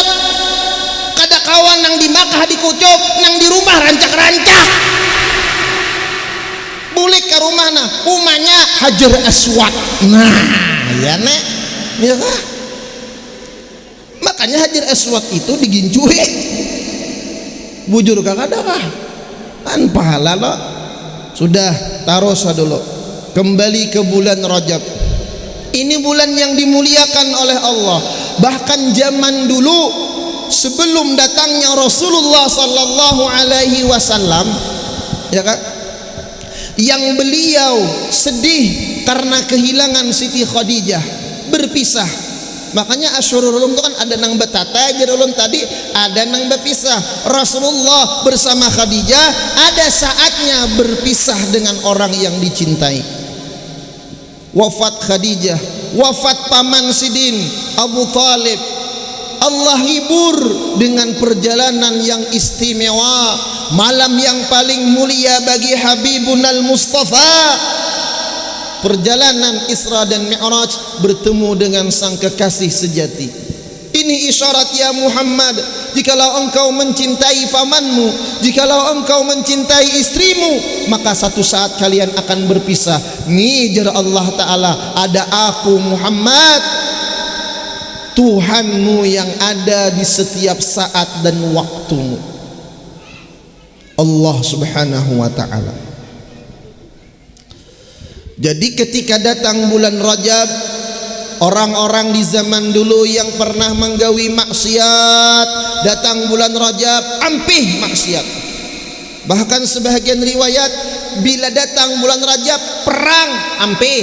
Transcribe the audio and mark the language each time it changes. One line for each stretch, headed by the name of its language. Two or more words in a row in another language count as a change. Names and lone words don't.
Banjar: Kada kawan nang di Makkah dikucup nang di rumah rancak-rancak bulik ke rumah nah umanya hajar aswad. Nah ya nek ya kah? Makanya hajar aswad itu digincui bujur kada kah kan pahala lo.
Indonesian: Sudah taruh dulu. Kembali ke bulan Rajab. Ini bulan yang dimuliakan oleh Allah. Bahkan zaman dulu sebelum datangnya Rasulullah
Arabic: sallallahu alaihi wasallam,
Indonesian: ya kan? Yang beliau sedih karena kehilangan Siti Khadijah, berpisah.
Banjar: Makanya Asyurul Ulum itu kan ada nang betata jadi ulun tadi ada nang berpisah.
Indonesian: Rasulullah bersama Khadijah ada saatnya berpisah dengan orang yang dicintai. Wafat Khadijah, wafat paman Sidin Abu Talib. Allah hibur dengan perjalanan yang istimewa, malam yang paling mulia bagi Habibunal Mustafa. Perjalanan Isra dan Mi'raj bertemu dengan sang kekasih sejati. Ini isyarat ya Muhammad, jikalau engkau mencintai pamanmu, jikalau engkau mencintai istrimu, maka satu saat kalian akan berpisah. Nijar Allah Ta'ala, ada aku Muhammad, Tuhanmu yang ada di setiap saat dan waktumu.
Arabic: Allah Subhanahu wa Ta'ala.
Indonesian: Jadi ketika datang bulan Rajab, orang-orang di zaman dulu yang pernah menggawi maksiat, datang bulan Rajab ampih maksiat. Bahkan sebahagian riwayat bila datang bulan Rajab perang ampih.